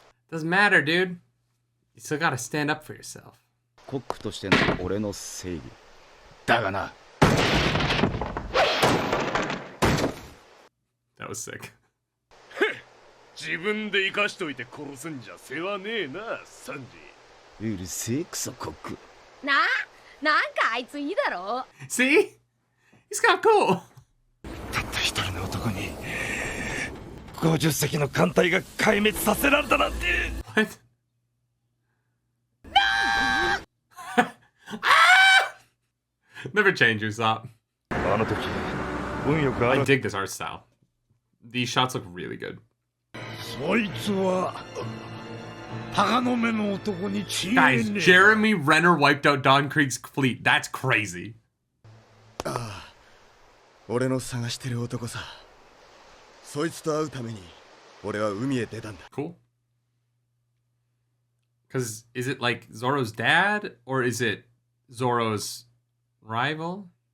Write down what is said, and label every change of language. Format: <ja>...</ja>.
<en>Doesn't matter, dude. You still gotta stand up for yourself.</en> <ja>コックとしての俺の正義だがな。</ja> <en>That was sick.</en> <ja>自分で生かしといて殺すんじゃ世話ねえな、サンジ。うるせえクソコック。なんかあいついいだろ。</ja> <en>See? He's kind of cool.</en> <ja>たった一人の男に50隻の艦隊が壊滅させられたなんて。</ja> <en>What? Never change, Usopp.</en> <ja>あの時運よく</ja> <en>I dig this art style. These shots look really good.</en> <ja>そいつは鷹の目の男に違いねえ。</ja> <en>Guys, Jeremy Renner wiped out Don Krieg's fleet. That's crazy.</en> <ja>ああ、俺の探してる男さ。そいつと会うために俺は海へ出たんだ。</ja> <en>Cool. Because is it like Zoro's dad or is it Zoro's rival?</en>